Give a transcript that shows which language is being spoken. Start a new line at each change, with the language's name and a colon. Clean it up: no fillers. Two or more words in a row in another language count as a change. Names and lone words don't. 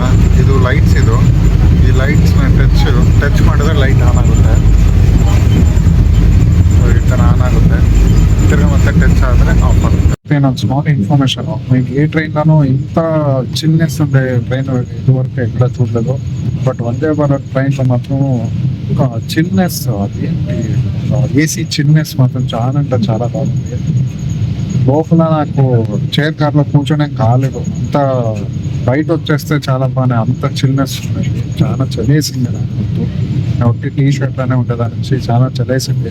Kannada: ಇದು ಲೈಟ್ಸ್, ಈ ಲೈಟ್ಸ್ನ ಟಚ್ ಮಾಡಿದ್ರೆ
English: light on
Kannada: ಆಗುತ್ತೆ. ಈ ಥರ ಆನ್ ಆಗುತ್ತೆ, ತಿರ್ಗಿ ಮತ್ತೆ ಟಚ್ ಆದರೆ ಆಫ್ ಆಗುತ್ತೆ. ಇನ್ನೊಂದು
English: small information,
Kannada: ಈ ಟ್ರೈನ್ ಇಂಥ ಚಿಲ್ನೆಸ್ ಅಂದ್ರೆ ಟ್ರೈನ್ ಇದುವರೆಗೆ
Telugu: ಎక్కడ చూడలేదు. ಬಟ್ ಒಂದೇ ಭಾರತ್ ట్రైన్ మాత్రం చిల్నెస్,
English: AC chillness
Telugu: మాత్రం చాలా అంటే చాలా బాగుంది. లోపల నాకు చైర్ కార్లో కూర్చొనే కాలేదు, అంత బయట వచ్చేస్తే చాలా బాగా అంత చిల్నెస్ ఉన్నాయి. చాలా చలేసింది నాకు, టీ షర్ట్ అనే ఉంటుంది అనేసి చాలా చలేసింది.